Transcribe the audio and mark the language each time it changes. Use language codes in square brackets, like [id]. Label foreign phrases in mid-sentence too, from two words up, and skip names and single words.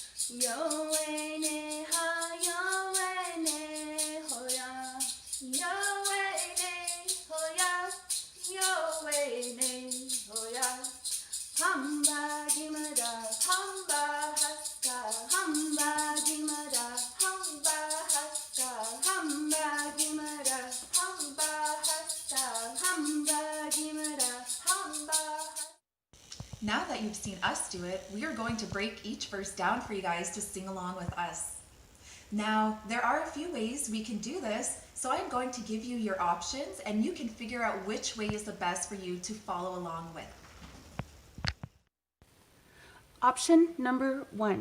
[zu] Yo way ne ha, yo way ne ho ya. Yo way ne ho ya, yo way ne ho ya. Hamba gimada, hamba haska, hamba gimada, hamba haska, hamba gimada, hamba haska, hamba gimada, hamba haska. [en] Now that you've seen us do it, we are going to break each verse down for you guys to sing along with us. Now, there are a few ways we can do this, so I'm going to give you your options and you can figure out which way is the best for you to follow along with. Option number 1.